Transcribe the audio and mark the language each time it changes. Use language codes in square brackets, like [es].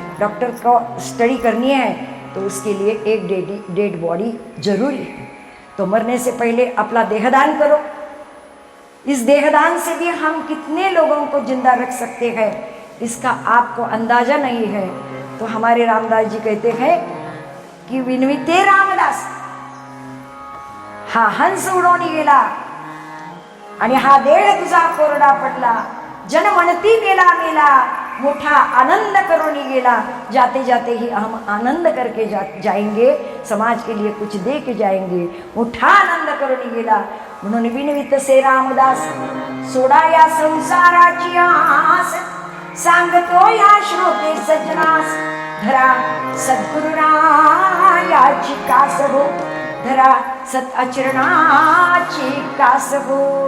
[hi] Doctor को study करनी है तो उसके लिए एक डेड बॉडी जरूरी है। तो मरने से पहले अपना देहदान करो। इस देहदान से भी हम कितने लोगों को जिंदा रख सकते हैं, इसका आपको अंदाजा नहीं है। तो हमारे रामदास जी कहते हैं की [mr] विनविते रामदास, हा हंस उडून गेला आणि हा देह तुझा कोरडा पडला, जन म्हणती मेला मेला, मोठा आनंद करून गेला। [hi] जाते जाते ही हम आनंद करके जाएंगे, समाज के लिए कुछ दे के जाएंगे। [mr] मोठा आनंद करून गेला म्हणून विनवित से रामदास, सोडा या संसाराची आस, सांगतो या श्रोते सजनास, धरा सद्गुरुरायाची कास हो, धरा सत अचरणाची कास हो।